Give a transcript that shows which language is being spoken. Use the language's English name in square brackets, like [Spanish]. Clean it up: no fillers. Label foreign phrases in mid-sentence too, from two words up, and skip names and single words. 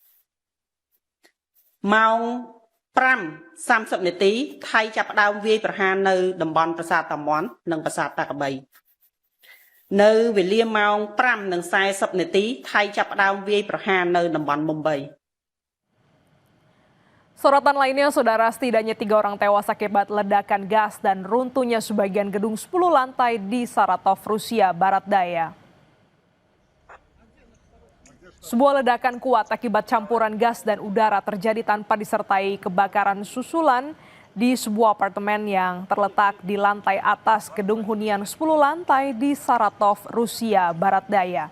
[Khmer] ម៉ោង5:30នាទីថៃចាប់ផ្ដើមវាយប្រហារនៅតំបន់ប្រាសាទតាមាន់និងប្រាសាទតាកបីនៅវេលាម៉ោង5:40នាទីថៃចាប់ផ្ដើមវាយប្រហារនៅតំបន់មុំបី [Indonesian] Sorotan lainnya, saudara, setidaknya 3 orang tewas akibat ledakan gas dan runtuhnya sebagian gedung 10 lantai di Saratov, Rusia Barat Daya. Sebuah ledakan kuat akibat campuran gas dan udara terjadi tanpa disertai kebakaran susulan di sebuah apartemen yang terletak di lantai atas gedung hunian 10 lantai di Saratov, Rusia Barat Daya.